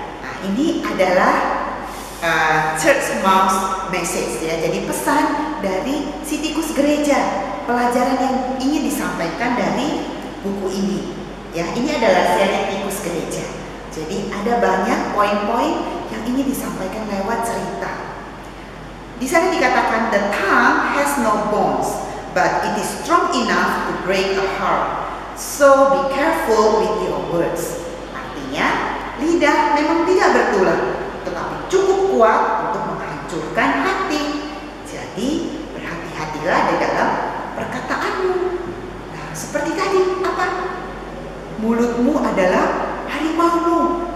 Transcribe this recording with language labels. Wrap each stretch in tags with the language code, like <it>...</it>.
<id>Nah, ini adalah church mouse message ya. Jadi pesan dari si tikus gereja, pelajaran yang ingin disampaikan dari buku ini. Ya, ini adalah seri tikus gereja. Jadi ada banyak poin-poin yang ingin disampaikan lewat cerita. Di sana dikatakan</id> <en>the tongue has no bones, but it is strong enough to break a heart. So be careful with your words.</en> <id>Artinya, lidah memang tidak bertulang, tetapi cukup kuat untuk menghancurkan hati. Jadi, berhati-hatilah di dalam perkataanmu. Nah, seperti tadi, apa? Mulutmu adalah harimaumu.</id>